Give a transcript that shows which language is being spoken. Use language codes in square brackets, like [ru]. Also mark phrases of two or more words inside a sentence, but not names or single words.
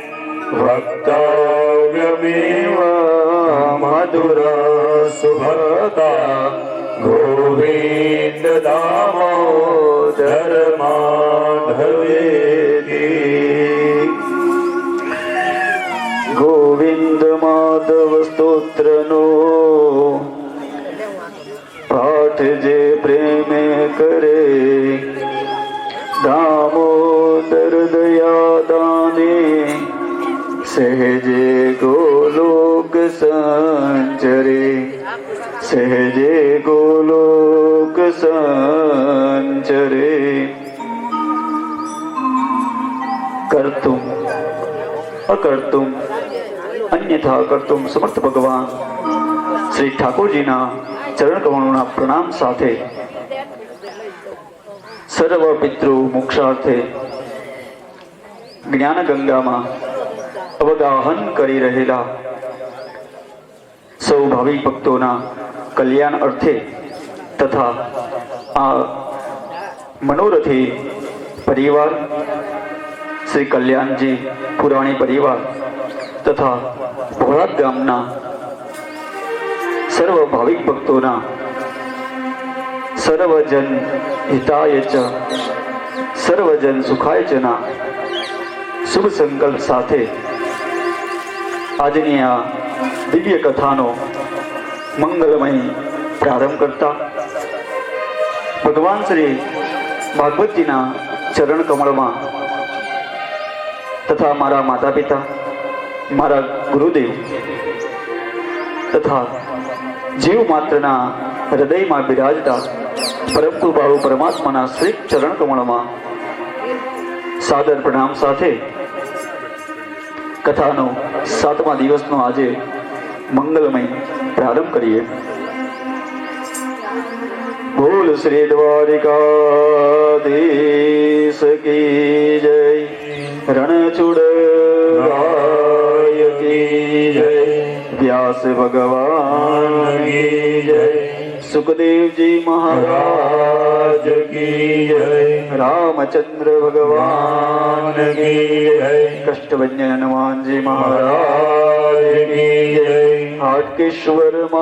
[sa] वक्तव्यमेव मधुरसुभता गोविन्द दामोदर माधवेति गोविन्द माधव [gu] સ્તોત્રનો પાઠ જે પ્રેમ કરે દામોદર દયા દાને સહજે ગોલોક संचरे सहजे गोलोक [sa] संचरे कर्तुम अकर्तुम अन्यथा कर्तुम समर्थ [gu] ભગવાન શ્રી ઠાકુરજીના ચરણ કમળોના પ્રણામ સાથે [sa] सर्व पितृ मोक्षार्थे [gu] જ્ઞાન ગંગામાં અવગાહન કરી રહેલા સૌ ભાવિક ભક્તોના કલ્યાણ અર્થે તથા આ મનોરથી પરિવાર શ્રી કલ્યાણજી પુરાણી પરિવાર તથા ભોળાદ ગામના સર્વ ભાવિક ભક્તોના [sa] सर्वजन हिताय च सर्वजन सुखाय च [gu] ના શુભ સંકલ્પ સાથે આજની આ દિવ્ય કથાનો મંગલમય પ્રારંભ કરતા ભગવાન શ્રી ભાગવતજીના ચરણ કમળમાં તથા મારા માતા પિતા મારા ગુરુદેવ તથા જીવ માત્રના હૃદયમાં બિરાજતા પરમ કૃપાળુ પરમાત્માના શ્રી ચરણ કમળમાં સાદર પ્રણામ સાથે કથાનો 7મા દિવસનો આજે મંગલમય પ્રારંભ કરીએ। [hi] बोल श्री द्वारिकाधीश की जय, रणचूड़ राय की जय, व्यास भगवान की जय, सुखदेव जी महाराज की जय, रामचंद्र भगवान की जय, कष्टभंजन हनुमान जी महाराज की जय, हाटकेश्वर